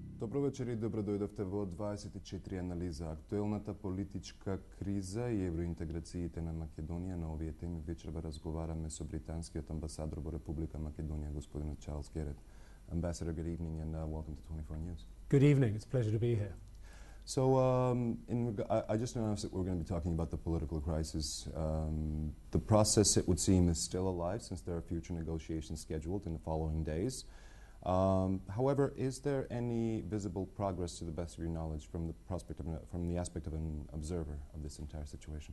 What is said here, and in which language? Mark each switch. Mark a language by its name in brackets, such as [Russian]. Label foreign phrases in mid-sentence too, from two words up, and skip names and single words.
[Macedonian] Добро вечер и добродојдовте во 24 анализа. Актуелната политичка криза и евроинтеграциите на Македонија. На овие теми вечерва разговараме со британскиот амбасадор во Република Македонија, господинот Чарлз Герет. [English] Ambassador, good evening and welcome to 24 News. Good evening. It's a pleasure to be here. So I just announced that we're going to be talking about the political crisis. The process, it would seem, is still alive since there are future negotiations scheduled in the following days. However, is there any visible progress, to the best of your knowledge, from the aspect of an observer of this entire situation?